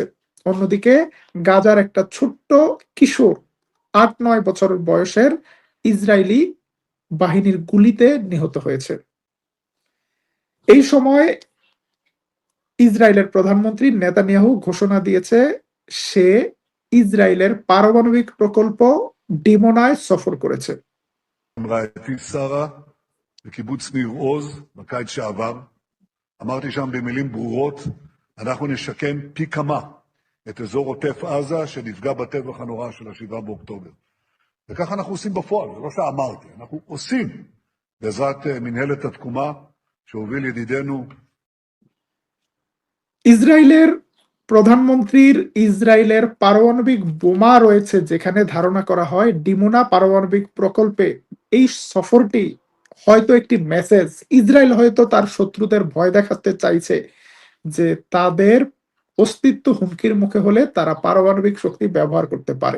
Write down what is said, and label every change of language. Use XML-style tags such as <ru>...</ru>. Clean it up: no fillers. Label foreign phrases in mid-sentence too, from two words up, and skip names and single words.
<bn>অন্যদিকে গাজার একটা ছোট্ট কিশোর 8-9 বছর বয়সের ইসরায়েলি বাহিনীর গুলিতে নিহত হয়েছে। এই সময় ইসরায়েলের প্রধানমন্ত্রী নেতানিয়াহু ঘোষণা দিয়েছে, সে ইসরায়েলের পারমাণবিক প্রকল্প ডিমোনায় সফর করেছে।</bn> <he>רעייתי שרה בקיבוץ ניר עוז בקיץ שעבר. אמרתי שם במילים ברורות, אנחנו נשקם פי כמה את אזור עוטף עזה שנפגע בטבח הנורא של 7 באוקטובר. וכך אנחנו עושים בפועל, זה לא שאמרתי, אנחנו עושים בעזרת מנהלת התקומה שהוביל ידידנו</he> <bn>ইসরায়েলের প্রধানমন্ত্রীর ইসরায়েলের পারমাণবিক বোমা রয়েছে যেখানে ধারণা করা হয় ডিমোনা পারমাণবিক প্রকল্পে। এই সফরটি হয়তো একটি মেসেজ, ইসরায়েল হয়তো তার শত্রুদের ভয় দেখাতে চাইছে যে তাদের অস্তিত্ব হুমকির মুখে হলে তারা পারমাণবিক শক্তি ব্যবহার করতে পারে।</bn>